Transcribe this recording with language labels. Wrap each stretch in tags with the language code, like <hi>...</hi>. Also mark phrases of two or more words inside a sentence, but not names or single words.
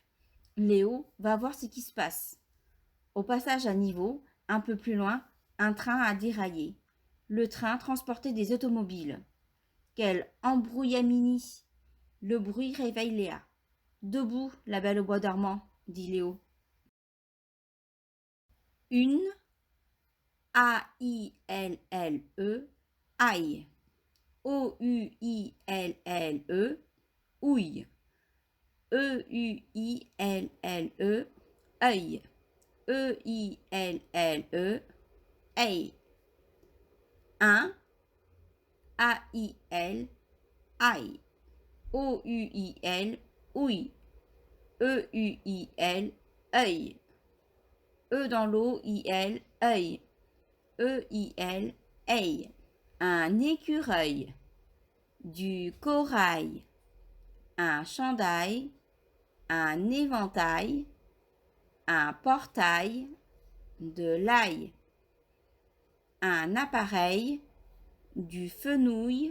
<fr>Léo va voir ce qui se passe. Au passage à niveau, un peu plus loin, un train a déraillé. Le train transportait des automobiles. Quel embrouillamini! Le bruit réveille Léa. Debout, la belle au bois dormant, dit Léo. Une, A-I-L-L-E, aïe. O-U-I-L-L-E, ouille. E-U-I-L-L-E, œil. E-I-L-L-E, aïe. Un, A-I-L, aïe. O-U-I-L, ouille. E-U-I-L, œil. E dans l'eau, I-L, œil. E-I-L, aïe. Un écureuil. Du corail. Un chandail. Un éventail. Un portail. De l'ail. Un appareil. Du fenouil.</fr>